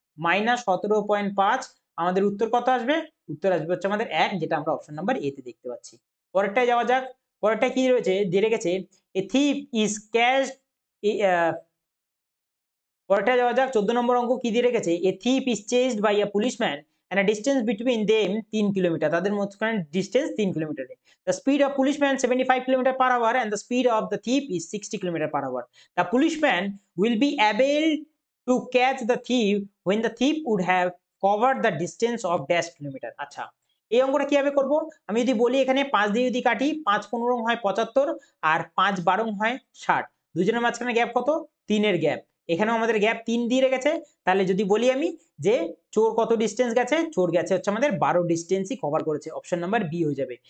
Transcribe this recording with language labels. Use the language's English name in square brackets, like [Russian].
[Bangla] -17.5, আমাদের উত্তর কত আসবে? উত্তর আসবে হচ্ছে আমাদের 1, যেটা আমরা অপশন নাম্বার এ তে দেখতে পাচ্ছি। পরেরটায় যাওয়া যাক। পরেরটা কি রয়েছে? দিয়ে রেখেছে [English] a thief is catched, [Bangla] পরেরটা যাওয়া যাক। 14 নম্বর অঙ্ক কি দিয়ে রেখেছে? [English] A thief is chased by a policeman and a distance between them 3 kilometre. [Bangla] তাদের মধ্যখানে distance 3 kilometre. [English] The speed of policeman 75 kilometre per hour and the speed of the thief is 60 kilometre per hour. The policeman will be able to catch the thief when the thief would have covered the distance of dash kilometre. [Bangla] আচ্ছা, এই অঙ্কটা কিভাবে করব? আমি যদি বলি এখানে 5 দিয়ে যদি কাটি, 5 15 হয় 75 আর 5 12 হয় 60। দুজনের মাঝখানে গ্যাপ কত? 3 এর গ্যাপ। এখানেও আমাদের গ্যাপ 3 দিয়ে রেখেছে। তাহলে যদি বলি আমি যে চোর কত ডিসটেন্স গেছে? চোর গেছে হচ্ছে আমাদের 12 ডিসটেন্সই কভার করেছে। অপশন নাম্বার বি হয়ে যাবে।